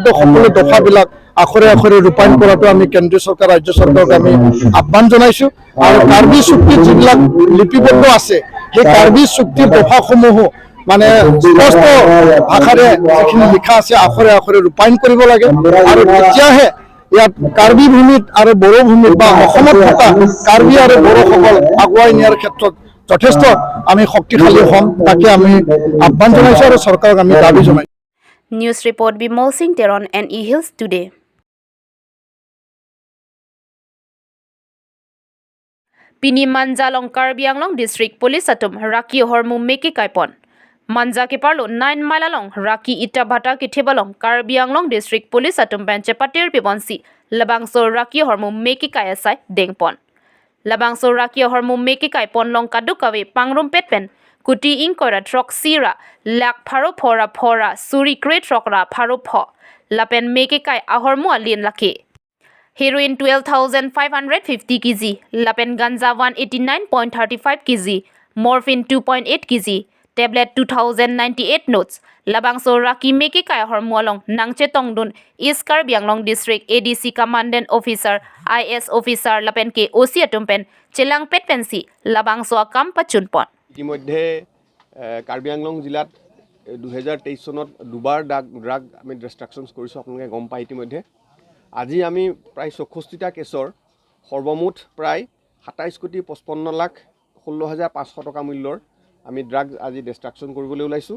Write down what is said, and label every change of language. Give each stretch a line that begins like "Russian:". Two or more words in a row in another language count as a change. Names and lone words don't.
Assamese: সকলো দফাবিলাক আখৰে আখৰে ৰূপায়ণ কৰাটো আমি কেন্দ্ৰীয় চৰকাৰ ৰাজ্য চৰকাৰক আমি আহ্বান জনাইছোঁ আৰু কাৰ্বি চুক্তিত যিবিলাক লিপিবদ্ধ আছে সেই কাৰ্বি চুক্তিৰ দফাসমূহো মানে স্পষ্ট ভাষাৰে যিখিনি লিখা আছে আখৰে আখৰে ৰূপায়ণ কৰিব লাগে আৰু তেতিয়াহে ইয়াত কাৰ্বি ভূমিত আৰু বড়ো ভূমিত বা অসমত থকা কাৰ্বি আৰু বড়োসকল আগুৱাই নিয়াৰ ক্ষেত্ৰত যথেষ্ট আমি শক্তিশালী হ'ম তাকে আমি আহ্বান জনাইছোঁ আৰু চৰকাৰক আমি দাবী জনাইছোঁ
English: News report Bimol Singh Teron and E Hills today.
Karbi: Pini Manjalong Karbi Anglong District Police atum Raki Hormu Meki Kaipon. Manja ke parlo 9 mile along Raki Itabhata ke Thebalong Karbi Anglong District Police atum benche patir pibonsi Labangso Raki Hormu Meki Kayasai Dengpon. Labangso Raki Hormu Meki Kaipon long kadukawe pangrum petpen Kuti inkora trok sira lak pharo phora suri crate trokra pharo pho lapen meke kai ahormu alien lake heroin 12,550 kg lapen ganja 189.35 kg morphine 2.8 kg tablet 2098 notes labangso raki meke kai ahormu along nangche tongdun East Karbi Anglong District ADC Commandant Officer IS Officer lapen ke OC atumpen chelang petpensi labangso kam pachunpon
Assamese: ইতিমধ্যে কাৰ্বি আংলং জিলাত 2023 চনত দুবাৰ ড্ৰাগ আমি ডিষ্ট্ৰাকশ্যনছ কৰিছোঁ আপোনালোকে গম পায় ইতিমধ্যে আজি আমি প্ৰায় 64টা কেছৰ সৰ্বমুঠ প্ৰায় 27,55,16,500 টকা মূল্যৰ আমি ড্ৰাগছ আজি ডিষ্ট্ৰাকশ্যন কৰিবলৈ ওলাইছোঁ।